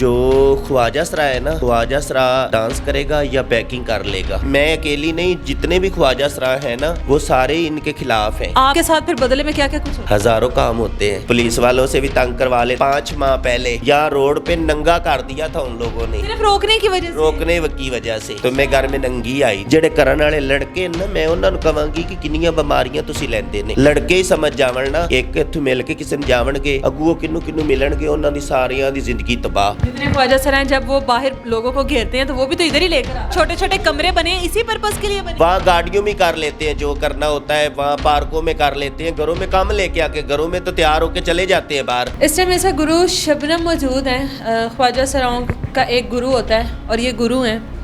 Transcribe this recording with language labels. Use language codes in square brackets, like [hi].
[hi] जो ख्वाजा सरा है ना, ख्वाजा सरा डांस करेगा या पैकिंग कर लेगा। मैं अकेली नहीं, जितने भी ख्वाजा सरा है ना वो सारे इनके खिलाफ हैं। आपके साथ फिर बदले में क्या क्या कुछ होता है? हजारों काम होते हैं। पुलिस वालों से भी तंग करवा ले। 5 माह पहले यहाँ रोड पे नंगा कर दिया था उन लोगों ने, सिर्फ रोकने की वजह से। रोकने की वजह से। तो मैं घर में नंगी आई। [pa] ਜਿਹੜੇ ਕਰਨ ਵਾਲੇ ਲੜਕੇ ਨਾ, ਮੈਂ ਉਹਨਾਂ ਨੂੰ ਕਵਾਂਗੀ ਕਿ ਕਿੰਨੀਆਂ ਬਿਮਾਰੀਆਂ ਤੁਸੀਂ ਲੈਂਦੇ ਨੇ। ਲੜਕੇ ਹੀ ਸਮਝ ਜਾਵਣ ਨਾ, ਇੱਕ ਇੱਥੋਂ ਮਿਲ ਕੇ ਕਿਸੇ ਨੂੰ ਜਾਵਣਗੇ, ਅੱਗੋਂ ਕਿੰਨੂੰ ਕਿੰਨੂੰ ਮਿਲਣਗੇ, ਉਹਨਾਂ ਦੀ ਸਾਰਿਆਂ ਦੀ ਜ਼ਿੰਦਗੀ ਤਬਾਹ। [hi] जितने ख्वाजा सरा हैं जब वो बाहर लोगों को घेरते हैं तो वो भी तो इधर ही लेकर छोटे छोटे कमरे बने हैं, इसी पर्पस के लिए बने। वहाँ गाड़ियों में कर लेते हैं, जो करना होता है वहाँ पार्कों में कर लेते हैं। घरों में काम लेके आके घरों में तो तैयार होके चले जाते हैं बाहर। इस टाइम ऐसा गुरु शबनम मौजूद है। ख्वाजा सराओं का एक गुरु होता है और ये गुरु हैं।